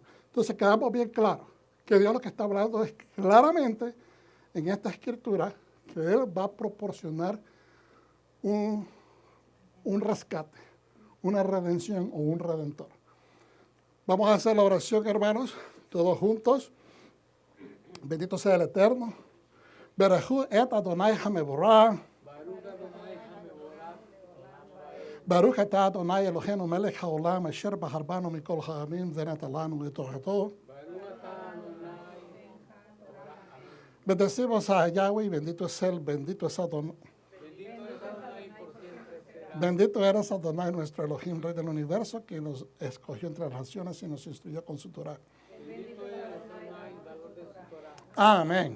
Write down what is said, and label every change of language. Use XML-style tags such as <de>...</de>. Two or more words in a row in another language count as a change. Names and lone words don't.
<es>Entonces quedamos bien claros que Dios lo que está hablando es claramente en esta escritura que Él va a proporcionar un rescate, una redención o un redentor. Vamos a hacer la oración, hermanos, todos juntos. Bendito sea el Eterno.</es> <he>ברכו את אדני המבורך. ברוך אתה אדני אלהינו מלך העולם אשר בחר בנו מכל העמים ונתן לנו את תורתו.</he> <es>Bendecimos a Yahweh, bendito es Él, bendito es Adonai. Bendito eres Adonai, nuestro Elohim, Rey del universo, que nos escogió entre las naciones y nos instruyó con su Torah. Amén.</es>